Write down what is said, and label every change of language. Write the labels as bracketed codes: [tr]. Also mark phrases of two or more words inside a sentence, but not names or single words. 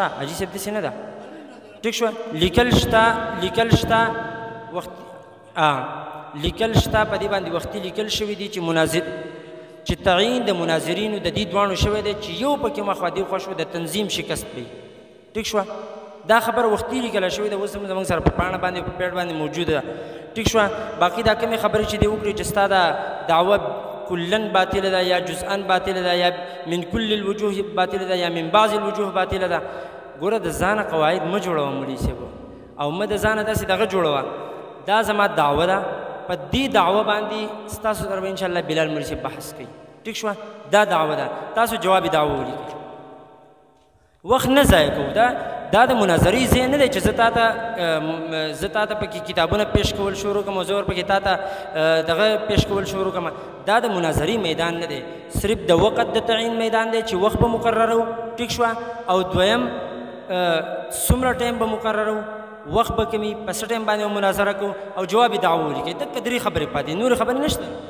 [ps] حاجي صاحب داسې نه ده، ټیک شوه، لیکل شته وخت لیکل شته په دې باندې وختي لیکل شوي دي چې تعیین د مناظرینو د دې دواړو شوی دی چې یو پکې مخوا دې خوا شو د تنظیم شکست وي. ټیک شوه، دا خبره وختي لیکله شوې ده، اوس هم زموږ سره په پاڼه باندې په پیډ باندې موجوده ده. ټیک شوه، باقي دا کومې خبرې چې دې وکړي چې ستا دا دعوه کلن باطله ده یا جزءا باطله ده یا [ar] من کل الوجوه [ps] باطله ده یا [ar] من بعض الوجوه [ps] باطله ده. ګوره د ځانه قواعد مه جوړوه مولوي صاحب او مه د ځانه داسې دغه جوړوه. دا زما دعوه ده، په دې دعوه باندې ستاسو سره به انشاءالله بلال مولوي صاحب بحث کوي. ټیک شوه، دا دعوه ده، تاسو جواب دعوه ولیکئ. وخت نه ضایع کوو دا د مناظرې ځای نه دی چې زه تا ته پکې کتابونه پیش کول شروع کړم او زه ورپکې تا ته دغه پیش کول شروع کړم دا د مناظرې میدان نه دی صرف د وقت د تعین میدان دی چې وخت به مقررو ټیک شوه او دویم څومره ټایم به مقررو وخت به کمی په څه ټایم باندې مناظره کوو او جواب دعوه ولیکئ دقه درې خبرې پاتې نورې خبرې نشته